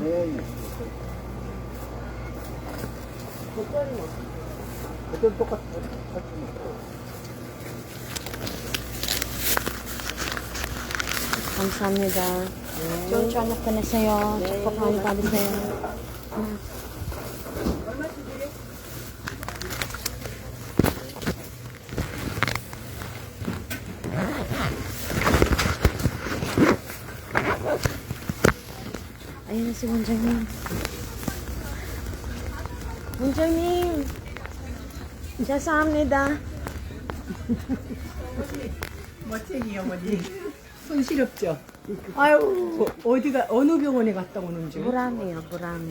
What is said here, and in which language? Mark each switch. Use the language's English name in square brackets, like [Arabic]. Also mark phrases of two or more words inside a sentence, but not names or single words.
[Korean] 예, 예. 그때 똑같이. 감사합니다. 좋은 저녁 보내세요. 축복 많이 받으세요. [Filipino] Ayun na si 원장님. [Korean] 원장님, 죄송합니다. 멋쟁이 어머니 손시렵죠? 아유 어디가 어느 병원에 갔다 오는지 보람이요, 보람이.